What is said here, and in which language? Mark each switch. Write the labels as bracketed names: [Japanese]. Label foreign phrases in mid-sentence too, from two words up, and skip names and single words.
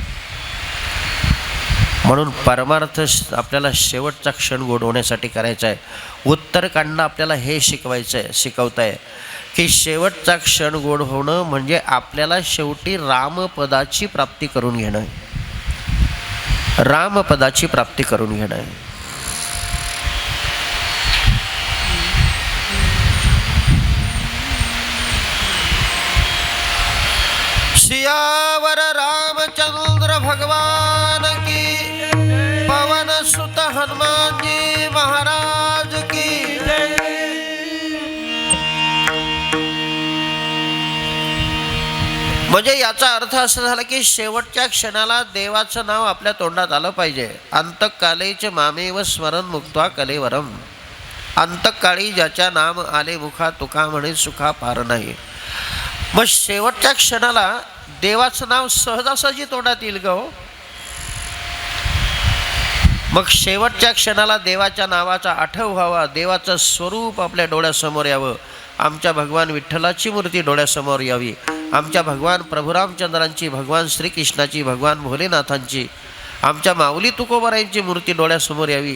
[Marathi] म्हणून परमार्थ आपल्याला शेवटचा क्षण गोड होण्यासाठी करायचा आहे. उत्तरकांड आपल्याला हे शिकवायचं आहे, शिकवतं आहे की शेवटचा क्षण गोड होणं म्हणजे आपल्याला शेवटी रामपदाची प्राप्ती करून घेणं, रामपदाची प्राप्ती करून घेणं आहे. [Hindi] सियावर रामचंद्र भगवान की, पवन सुत हनुमान जी महाराज की. [Marathi] म्हणजे याचा अर्थ असा झाला की शेवटच्या क्षणाला देवाचं नाव आपल्या तोंडात आलं पाहिजे. [Sanskrit] अंतकालेच मामेव स्मरण मुक्त्वा कलेवरम, [Marathi] अंतकाळी ज्याच्या नाम आले मुखा तुका म्हणे सुखा पार नाही. मग शेवटच्या क्षणाला देवाचं नाव सहजासहजी तोंडात येईल ग. मग शेवटच्या क्षणाला देवाच्या नावाचा आठव व्हावा, देवाचं स्वरूप आपल्या डोळ्यासमोर यावं, आमच्या भगवान विठ्ठलाची मूर्ती डोळ्यासमोर यावी, आमच्या भगवान प्रभू रामचंद्रांची, भगवान श्रीकृष्णाची, भगवान भोलेनाथांची, आमच्या माऊली तुकोबारायांची मूर्ती डोळ्यासमोर यावी.